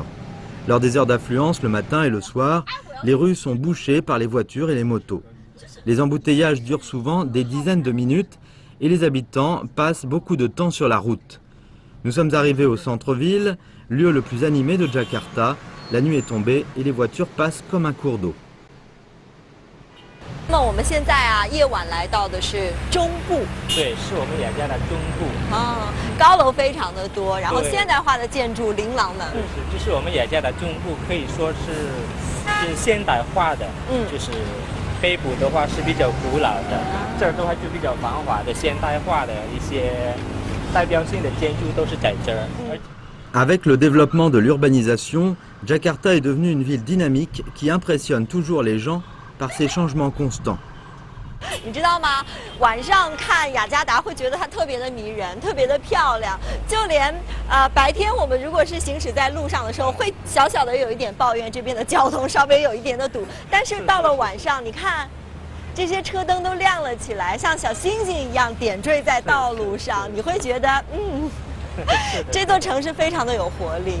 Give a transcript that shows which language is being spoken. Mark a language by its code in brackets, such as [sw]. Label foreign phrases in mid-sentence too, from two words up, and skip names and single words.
[fr] Lors des heures d'affluence, le matin et le soir, les rues sont bouchées par les voitures et les motos. Les embouteillages durent souvent des dizaines de minutes et les habitants passent beaucoup de temps sur la route. Nous sommes arrivés au centre-ville, lieu le plus animé de Jakarta. La nuit est tombée et les voitures passent comme un cours d'eau. [zh] 那我们现在夜晚来到的是中部。对，是我们雅加达中部。高楼非常的多，然后现代化的建筑琳琅满目。就是我们雅加达中部可以说是现代化的，就是北部的话是比较古老的，这儿的话就比较繁华的现代化的一些代表性的建筑都是在这儿。 [fr] Avec le développement de l'urbanisation, Jakarta est devenue une ville dynamique qui impressionne toujours les gens par ses changements constants. [zh] 你知道吗？晚上看雅加达会觉得它特别的迷人，特别的漂亮。就连白天我们如果是行驶在路上的时候，会小小的有一点抱怨这边的交通稍微有一点的堵。但是到了晚上，你看这些车灯都亮了起来，像小星星一样点缀在道路上，你会觉得这座城市非常的有活力。